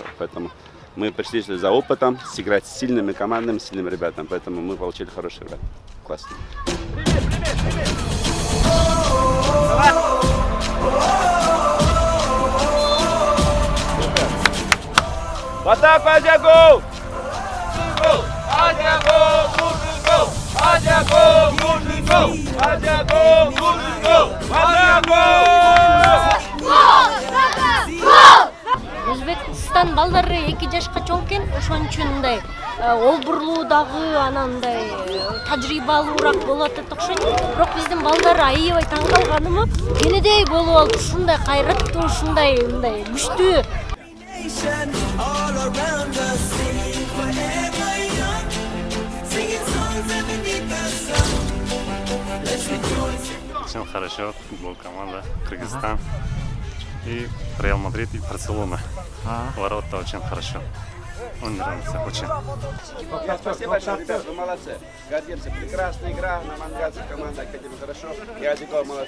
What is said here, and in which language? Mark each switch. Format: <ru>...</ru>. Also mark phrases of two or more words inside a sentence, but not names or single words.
<ru>Поэтому мы пришли за опытом, сыграть с сильными командами, с сильными ребятами. Поэтому мы получили хороший ребят. Классно. В атаку, Азия Гол! Азия Гол! Нужен гол! Азия Гол! Нужен гол! Азия Гол! Нужен гол! Азия Гол!</ru> <ky>Өзбекстан балдары 2 жашка чоң экен, ошон үчүн мындай олбурлуудагы анандай тажрыйбалуураак болот деп окшойт. Бирок биздин балдар аябай таң калганымы, кенедей болуп алып ушундай кайраттуу, ушундай мындай күчтүү.</ky> <en>All around us, singing forever young, singing songs underneath the sun. Let's rejoice.</en> <ru>Очень хорошо, футбол команда, Кыргызстан и Реал Мадрид и Барселона. Ворота очень хорошо. Он нравится очень. Спасибо большое, ребят, вы молодцы. Гордимся. Прекрасная игра на Манганской команде, Академия хорошо. И Азия Гол молодцы.</ru>